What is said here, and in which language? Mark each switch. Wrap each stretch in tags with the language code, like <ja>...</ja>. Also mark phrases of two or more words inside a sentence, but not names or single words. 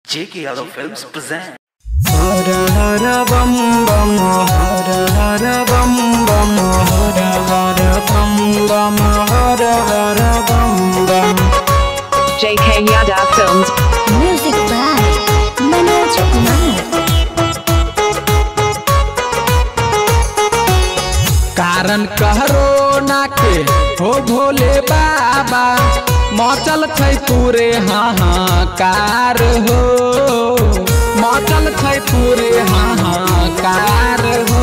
<en>J.K. Yadav Films present.</en> <hi>हर हर बम बम, हर हर बम बम, हर हर बम बम, हर हर बम बम.</hi> <en>J.K. Yadav Films. Music by Manoj Kumar.</en> <anp>कारण कोरोना के हो भोले बाबा मचल छै पूरे हाहाकार हो, मचल छै पूरे हाहाकार हो।</anp>